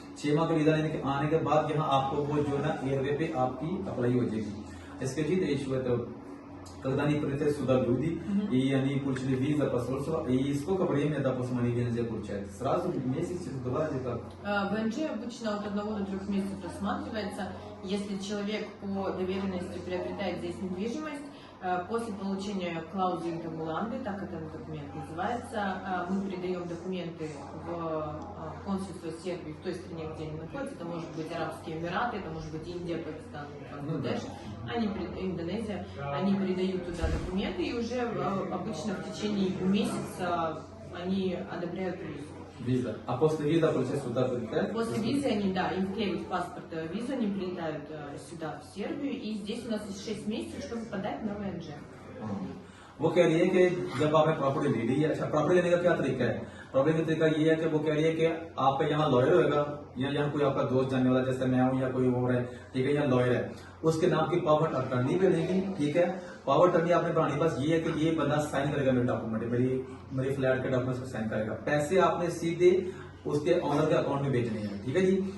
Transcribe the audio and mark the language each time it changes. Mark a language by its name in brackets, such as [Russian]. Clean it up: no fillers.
[Hindi] 6 माह का वीजा लेने के आने के बाद यहाँ आपको वो जो है ना एयरवे पे आपकी अप्लाई हो जाएगी. [Russian] Скажіть, що это, когда они прилетят сюда люди, и они получили визу, посольство, и сколько времени, допустим, они ВНЖ получают? Сразу месяц, 2 или как? ВНЖ обычно от 1 до 3 месяцев рассматривается. Если человек по доверенности приобретает здесь недвижимость, после получения клаузы интегуланды, так этот документ называется, мы передаем документы в консульство Сербии в той стране, где они находятся. Это может быть Арабские Эмираты, это может быть Индия, Пакистан, Бангладеш, Индонезия. Они передают туда документы, и уже обычно в течение месяца они одобряют визу. Виза. А после виза, получается, сюда прилетают? После визы они, да, им вклеивают в паспорт визу, они прилетают сюда, в Сербию, и здесь у нас есть 6 месяцев, чтобы подать на ВНЖ. [Hindi] वो कह रही है कि जब आपने प्रॉपर्टी ले ली है, अच्छा प्रॉपर्टी लेने का क्या तरीका है? प्रॉपर्टी का तरीका ये है कि वो कह रही है कि आपका यहाँ लॉयर होगा, या यहाँ कोई आपका दोस्त जानने वाला जैसे मैं हूँ या कोई और है, ठीक है, यहाँ लॉयर है, उसके नाम की पावर अटर्नी भी लेगी, ठीक है। पावर अटर्नी आपने बनानी, बस ये है कि ये बंदा साइन करेगा मेरे डॉक्यूमेंट, मेरी फ्लैट के डॉक्यूमेंट साइन करेगा, पैसे आपने सीधे उसके ऑनर के अकाउंट में भेजने हैं, ठीक है जी।